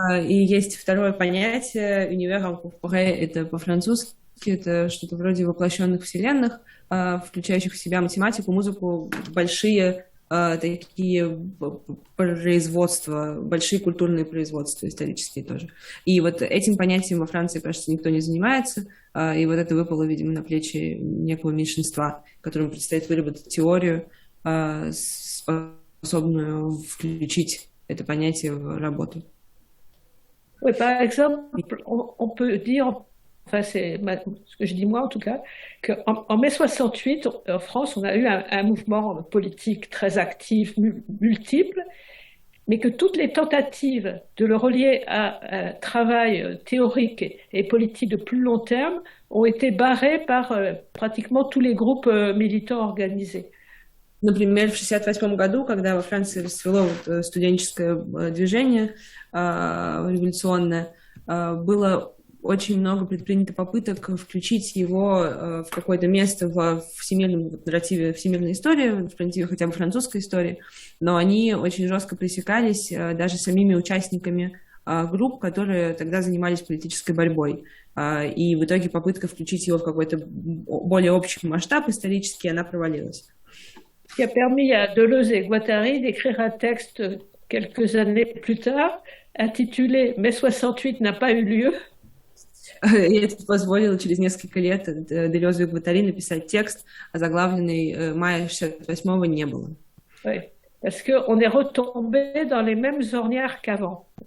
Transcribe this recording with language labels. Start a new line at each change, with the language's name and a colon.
Russian: И есть второе понятие, univers incorporel, это по-французски, это что-то вроде воплощенных вселенных, включающих в себя математику, музыку, большие такие производства, большие культурные производства исторические тоже. И вот этим понятием во Франции, кажется, никто не занимается, и вот это выпало, видимо, на плечи некого меньшинства, которому предстоит выработать теорию, способную включить это понятие в работу.
French: Oui, par exemple, on peut dire, enfin c'est ce que je dis moi en tout cas, qu'en mai 68, en France, on a eu un mouvement politique très actif, multiple, mais que toutes les tentatives de le relier à un travail théorique et politique de plus long terme ont été barrées par pratiquement tous les groupes militants organisés.
Russian: Например, в 1968 году, когда во Франции расцвело студенческое движение революционное, было очень много предпринято попыток включить его в какое-то место в всемирном нарративе всемирной истории, в нарративе хотя бы французской истории, но они очень жестко пресекались даже самими участниками групп, которые тогда занимались политической борьбой. И в итоге попытка включить его в какой-то более общий масштаб исторический, она провалилась.
French: Qui a permis à Deleuze et Guattari d'écrire un texte quelques années plus tard, intitulé « Mai 68 n'a pas eu lieu ».
Russian: И это позволило через несколько лет Делезу и Гваттари написать текст, озаглавленный «Мая 68-го не было».
French: Oui, parce qu'on est retombé dans les mêmes ornières qu'avant.